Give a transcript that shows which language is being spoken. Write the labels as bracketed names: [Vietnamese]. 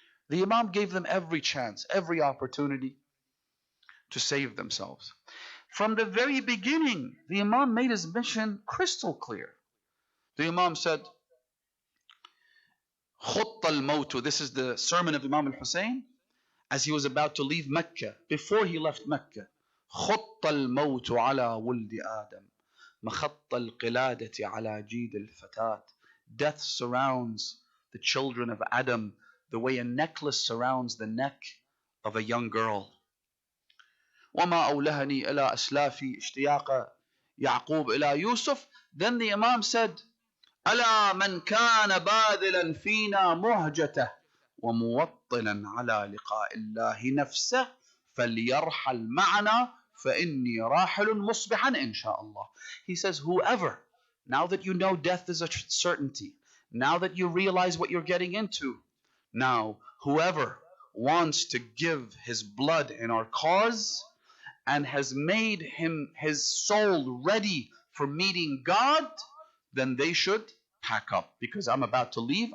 [English] The Imam gave them every chance, every opportunity to save themselves. From the very beginning, the Imam made his mission crystal clear. The Imam said, [Arabic] خط الموت. [English] This is the sermon of Imam al-Hussein as he was about to leave Mecca, before he left Mecca. [Arabic] خط الموت على ولد آدم مخط القلادة على جيد الفتاة. [English] Death surrounds the children of Adam the way a necklace surrounds the neck of a young girl. [Arabic] وما أولهني إلى أسلافي اشتياق يعقوب إلى يوسف. [English] Then the Imam said, [Arabic] ألا من كان باذلا فينا مهجته وموطنا على لقاء الله نفسه فليرحل معنا فإني راحل مصبحا إن شاء الله. [English] He says, whoever, now that you know death is a certainty, now that you realize what you're getting into, now whoever wants to give his blood in our cause and has made his soul ready for meeting God, then they should pack up, because I'm about to leave.